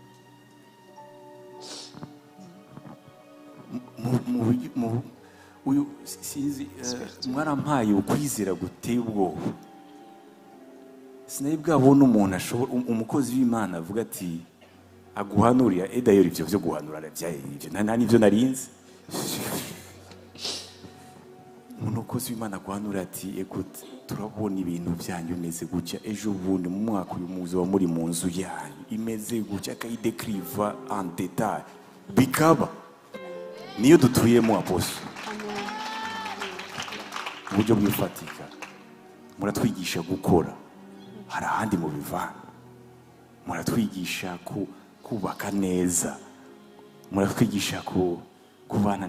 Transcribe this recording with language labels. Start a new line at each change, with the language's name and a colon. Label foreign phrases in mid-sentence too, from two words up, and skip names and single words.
Rundi: Uyu sinzi mwarampaye ukwizera guteye ubwoba. Sinari bwabona umuntu ashobora, umukozi w'Imana avuga ati aguhanurira. D'ailleurs ivyo byo guhanura ivyo nta nivyo narinzi. Umukozi w'Imana aguhanura ati écoute, turabona ibintu byanyu bimeze gutya, ejo bundi mu mwaka uyu muzi wa muri mu nzu yanyu imeze gutya, akayidekriva
French: en détail,
Rundi: bikaba niyo dutuyemo apostle. mu buryo bwifatika muratwigisha gukora hari ahandi mu bivana muratwigisha kubaka neza muratwigisha kubana